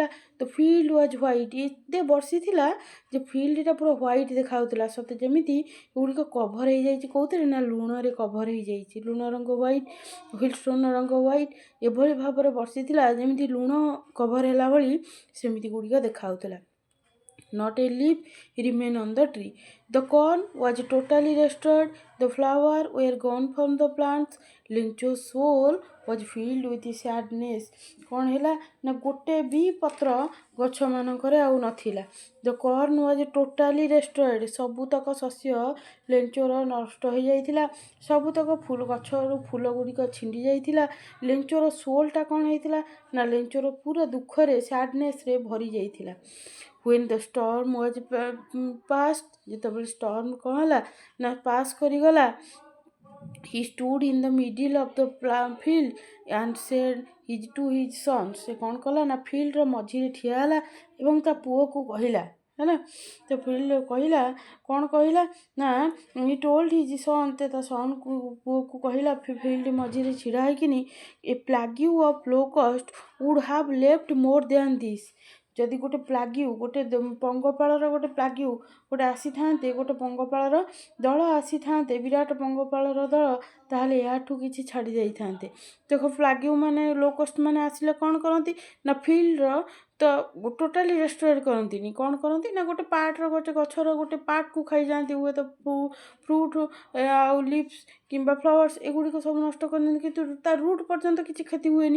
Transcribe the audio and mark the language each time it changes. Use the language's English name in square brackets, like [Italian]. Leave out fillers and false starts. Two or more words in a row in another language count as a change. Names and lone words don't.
[Odia] ତ [English] field was white, [Odia] ଏତେ ବର୍ଷିଥିଲା ଯେ ଫିଲ୍ଡଟା ପୁରା ହ୍ୱାଇଟ୍ ଦେଖାଯାଉଥିଲା, ସତେ ଯେମିତି ଏଗୁଡ଼ିକ କଭର ହେଇଯାଇଛି କେଉଁଥିରେ ନା ଲୁଣରେ କଭର ହେଇଯାଇଛି। ଲୁଣ ରଙ୍ଗ ହ୍ୱାଇଟ୍, ହିଲଷ୍ଟୋନ୍ ରଙ୍ଗ ହ୍ୱାଇଟ୍, ଏଭଳି ଭାବରେ ବର୍ଷିଥିଲା ଯେମିତି ଲୁଣ କଭର ହେଲା ଭଳି ସେମିତି ଗୁଡ଼ିକ ଦେଖାଯାଉଥିଲା। [English] Not a leaf remained on the tree. The corn was totally destroyed. The flowers were gone from the plants. Lincho's soul was filled with sadness. [Odia] କ'ଣ ହେଲା ନା ଗୋଟେ ବି ପତ୍ର ଗଛମାନଙ୍କରେ ଆଉ ନଥିଲା। [English] The corn was totally destroyed. [Odia] ସବୁତକ ଶସ୍ୟ ଲେଞ୍ଚୋର ନଷ୍ଟ ହୋଇଯାଇଥିଲା। ସବୁତକ ଗଛରୁ ଫୁଲ ଗୁଡ଼ିକ ଛିଣ୍ଡି ଯାଇଥିଲା। ଲେଞ୍ଚୋର ସୋଲ୍ଟା କ'ଣ ହେଇଥିଲା ନା ଲେଞ୍ଚୋର ପୁରା ଦୁଃଖରେ, ସ୍ୟାଡନେସ୍ରେ ଭରି ଯାଇଥିଲା। [English] When the storm was past, [Odia] ଯେତେବେଳେ ଷ୍ଟର୍ମ କ'ଣ ହେଲା ନା ପାସ୍ କରିଗଲା, [English] he stood in the middle of the field and said to his sons, [Odia] ସେ କ'ଣ କଲା ନା ଫିଲ୍ଡର ମଝିରେ ଠିଆ ହେଲା ଏବଂ ତା ପୁଅକୁ କହିଲା, ହେଲା। ତ ଫିଲ୍ଡ କହିଲା, କ'ଣ କହିଲା ନା [English] he told his son, [Odia] ତା ସନ୍କୁ ପୁଅକୁ କହିଲା ଫିଲ୍ଡ ମଝିରେ ଛିଡ଼ା ହେଇକିନି, [English] a plague of locust would have left more than this. [Odia] ଯଦି ଗୋଟେ ପ୍ଲାଗ୍ୟୁ, ଗୋଟେ ପଙ୍ଗପାଳର ଗୋଟେ ପ୍ଲାଗ୍ୟୁ ଗୋଟେ ଆସିଥାନ୍ତେ, ଗୋଟେ ପଙ୍ଗପାଳର ଦଳ ଆସିଥାନ୍ତେ, ବିରାଟ ପଙ୍ଗପାଳର ଦଳ, ତାହେଲେ ଏହାଠୁ କିଛି ଛାଡ଼ି ଯାଇଥାନ୍ତେ। ଦେଖ ପ୍ଲାଗ୍ୟୁ ମାନେ ଲୋକଷ୍ଟ ମାନେ ଆସିଲେ କ'ଣ କରନ୍ତି ନା ଫିଲ୍ଡର ତ [English] totally destroyed [Odia] କରନ୍ତିନି, କ'ଣ କରନ୍ତି ନା ଗୋଟେ ପାର୍ଟର, ଗୋଟେ ଗଛର ଗୋଟେ ପାର୍ଟକୁ ଖାଇଯାଆନ୍ତି, ହୁଏତ ଫ୍ରୁଟ୍ ଆଉ ଲିଭ୍ସ କିମ୍ବା ଫ୍ଲାୱାର୍ସ ଏଗୁଡ଼ିକ ସବୁ ନଷ୍ଟ କରିଦିଅନ୍ତି, କିନ୍ତୁ ତା ରୁଟ୍ ପର୍ଯ୍ୟନ୍ତ କିଛି କ୍ଷତି ହୁଏନି।